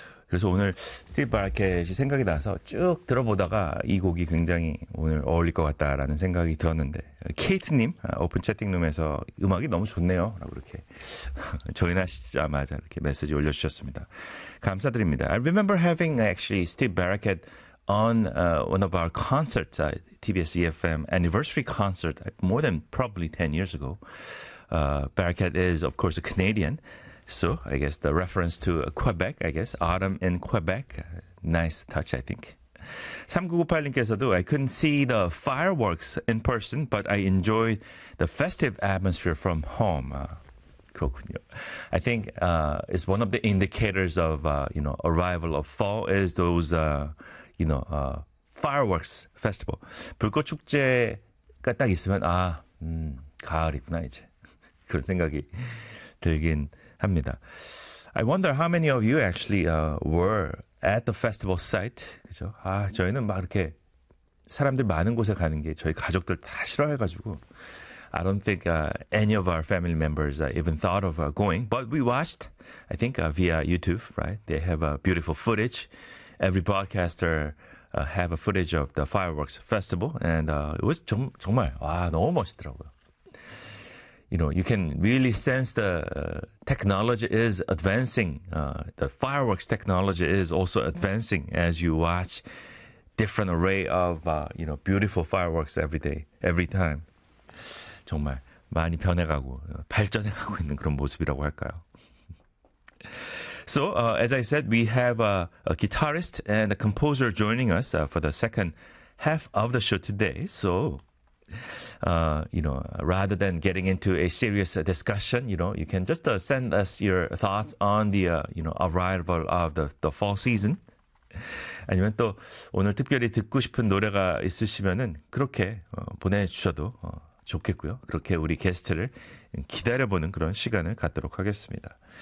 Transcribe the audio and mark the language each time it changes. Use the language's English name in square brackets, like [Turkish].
[Korean] 그래서 오늘 Steve Barakat이 생각이 나서 쭉 들어보다가 이 곡이 굉장히 오늘 어울릴 것 같다라는 생각이 들었는데 케이트님 오픈 채팅룸에서 음악이 너무 좋네요 라고 이렇게 조인하시자마자 이렇게 메시지 올려주셨습니다. 감사드립니다. [English] I remember having actually Steve Barakat on one of our concerts, TBS EFM anniversary concert more than probably 10 years ago. Barakat is of course a Canadian. So, I guess the reference to Quebec, I guess. Autumn in Quebec. Nice touch, I think. 3998님께서도 I couldn't see the fireworks in person, but I enjoyed the festive atmosphere from home. [Korean] 그렇군요. [English] I think it's one of the indicators of, you know, arrival of fall is those, you know, fireworks festival. [Korean] 불꽃축제가 딱 있으면, 아, 가을이구나, 이제. 그런 생각이 들긴 합니다. [English] I wonder how many of you actually were at the festival site. [Korean] 그죠? 아, 저희는 막 이렇게 사람들 많은 곳에 가는 게 저희 가족들 다 싫어해 가지고 [English] I don't think any of our family members even thought of going, but we watched I think via YouTube, right? They have a beautiful footage. Every broadcaster have a footage of the fireworks festival and it was [Korean] 정말 와, 너무 멋있더라고요. [English] You know, you can really sense the technology is advancing. The fireworks technology is also advancing as you watch different array of, you know, beautiful fireworks every day, every time. [Korean] 정말 많이 변해가고 발전해가고 있는 그런 모습이라고 할까요? [English] So, as I said, we have a guitarist and a composer joining us for the second half of the show today. So... you know, rather than getting into a serious discussion, you know, you can just send us your thoughts on the, you know, arrival of the fall season. [Korean] 아니면 또 오늘 특별히 듣고 싶은 노래가 있으시면은 그렇게 보내주셔도 좋겠고요. 그렇게 우리 게스트를 기다려보는 그런 시간을 갖도록 하겠습니다.